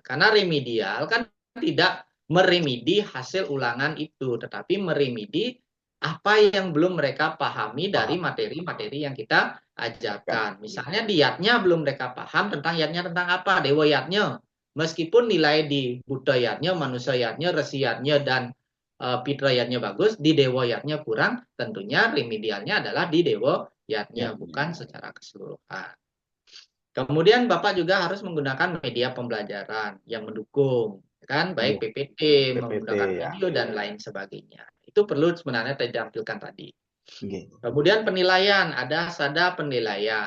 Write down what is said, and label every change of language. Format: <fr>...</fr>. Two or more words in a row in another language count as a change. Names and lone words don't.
<id>Karena remedial kan tidak meremedi hasil ulangan itu, tetapi meremedi apa yang belum mereka pahami dari materi-materi yang kita ajarkan. Misalnya diatnya belum mereka paham tentang yatnya tentang apa, dewa yatnya. Meskipun nilai di Buddha yatnya, manusia yatnya, resi yatnya, dan Pitra yatnya bagus, di dewa yatnya kurang, tentunya remedialnya adalah di dewa yatnya, bukan secara keseluruhan. Kemudian Bapak juga harus menggunakan media pembelajaran yang mendukung, kan, baik PPT, menggunakan video dan lain sebagainya. Itu perlu sebenarnya ditampilkan tadi. Kemudian penilaian, ada sada penilaian.</id>